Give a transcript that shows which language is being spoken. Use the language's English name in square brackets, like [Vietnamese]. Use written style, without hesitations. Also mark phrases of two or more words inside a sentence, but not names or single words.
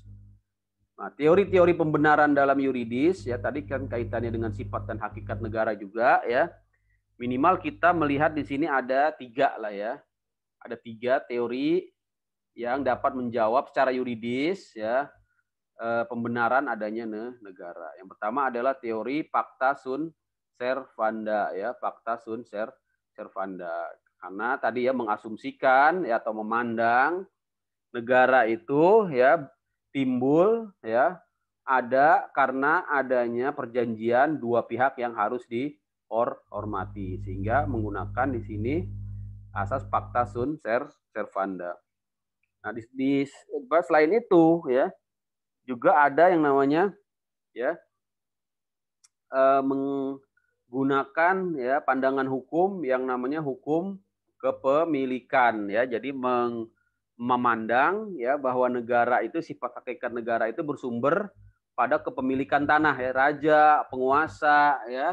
[Indonesian] Nah, teori-teori pembenaran dalam yuridis ya tadi kan kaitannya dengan sifat dan hakikat negara juga ya. Minimal kita melihat di sini ada tiga lah ya, ada tiga teori yang dapat menjawab secara yuridis ya pembenaran adanya negara. Yang pertama adalah teori [Latin] pacta sunt servanda [Indonesian] ya, [Latin] pacta sunt servanda. [Indonesian] Karena tadi ya mengasumsikan ya atau memandang negara itu ya timbul ya ada karena adanya perjanjian dua pihak yang harus dihormati, sehingga menggunakan di sini asas [Latin] pacta sunt servanda. [Indonesian] Nah, selain itu ya juga ada yang namanya ya menggunakan ya pandangan hukum yang namanya hukum kepemilikan ya. Jadi memandang ya bahwa negara itu, sifat hakikat negara itu bersumber pada kepemilikan tanah ya, raja, penguasa ya.